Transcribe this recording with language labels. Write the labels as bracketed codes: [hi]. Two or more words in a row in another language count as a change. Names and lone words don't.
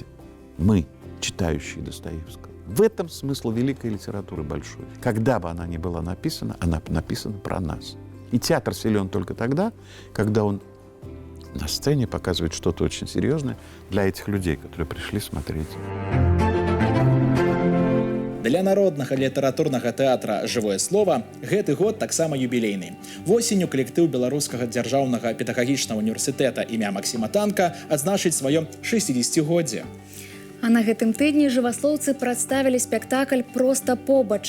[ru] Мы, читающие Достоевского. В этом смысл великой литературы большой. Когда бы она ни была написана, она написана про нас. И театр силен только тогда, когда он на сцене показывает что-то очень серьезное для этих людей, которые пришли смотреть. [be] Для народнага літаратурнага тэатра «Жывое слово» гэты год таксама юбілейны. Восенню калектыў Беларускага дзяржаўнага педагагічнага універсітэта імя Максіма Танка адзначыць сваё 60-годдзе. А на гэтым тыдні жываслоўцы прадставілі спектакль «Проста побач».